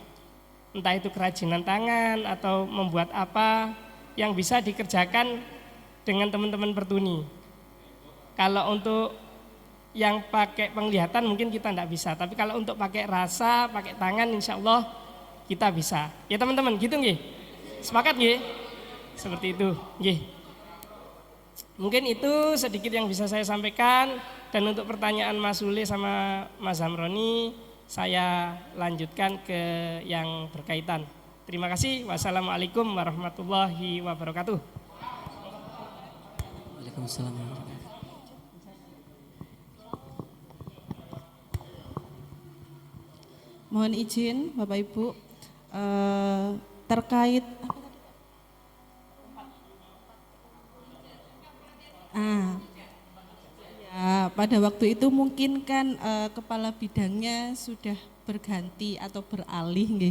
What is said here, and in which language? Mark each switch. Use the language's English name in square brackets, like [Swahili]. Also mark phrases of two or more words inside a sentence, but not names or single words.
[Indonesian] Entah itu kerajinan tangan atau membuat apa yang bisa dikerjakan dengan teman-teman Pertuni. Kalau untuk yang pakai penglihatan mungkin kita tidak bisa, tapi kalau untuk pakai rasa, pakai tangan [Arabic] إن شاء الله [Indonesian] kita bisa. Ya teman-teman gitu nggih? Sepakat nggih? Seperti itu nggih. Mungkin itu sedikit yang bisa saya sampaikan. Dan untuk pertanyaan Mas Sule sama Mas Hamroni, saya lanjutkan ke yang berkaitan. Terima kasih. [Arabic] والسلام عليكم ورحمة الله وبركاته. Waalaikumsalam. [Indonesian] Mohon izin Bapak Ibu, terkait ya, pada waktu itu mungkin kan kepala bidangnya sudah berganti atau beralih nggih.